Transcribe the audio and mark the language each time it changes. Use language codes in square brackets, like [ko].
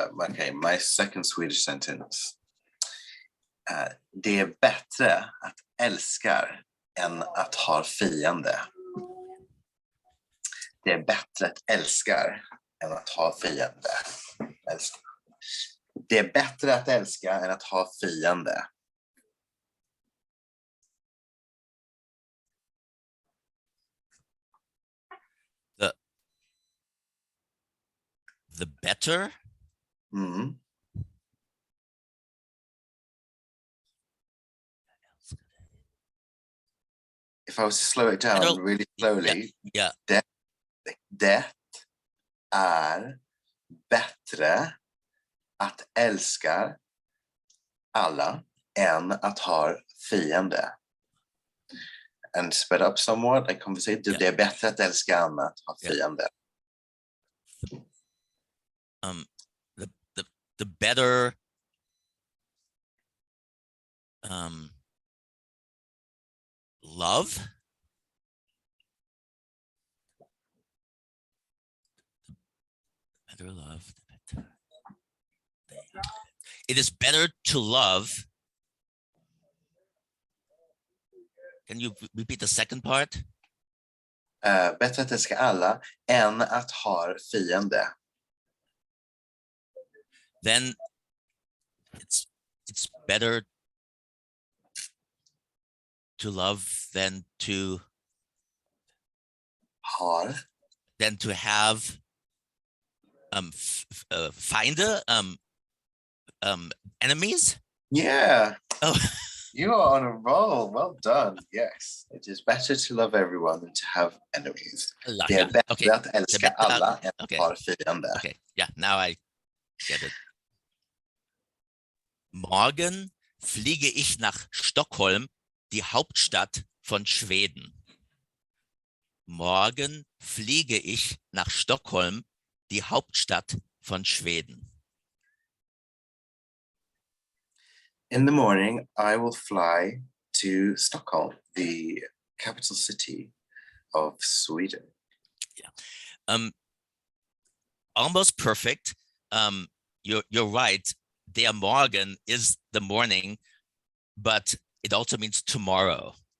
[en] Okay, my second Swedish sentence. [sv] Det är bättre att älska än att ha fiende. Det är bättre att älska än att ha fiende. Det är bättre att älska än att ha fiende. [en] The better? Mm. If I was to slow it down really slowly. Yeah. [sv] Det är bättre att älska alla än att ha fiende. [en] And sped up somewhat, I conversate. Yeah. Det är bättre att älska än att ha fiende. The better love. Better love. It is better to love. Can you repeat the second part? [sv] Bättre att älska alla än att ha fiende. [en] Then it's better to love than to have Feinde, enemies. Yeah. Oh. You are on a roll. Well done. Yes, it is better to love everyone than to have enemies. [sv] Det är bättre att älska alla än att ha fiende. [en] Okay, yeah, now I get it. [de] Morgen fliege ich nach Stockholm, die Hauptstadt von Schweden. Morgen fliege ich nach Stockholm, die Hauptstadt von Schweden. [en] In the morning, I will fly to Stockholm, the capital city of Sweden. Yeah, almost perfect. You're right. Der Morgen is the morning, but it also means tomorrow.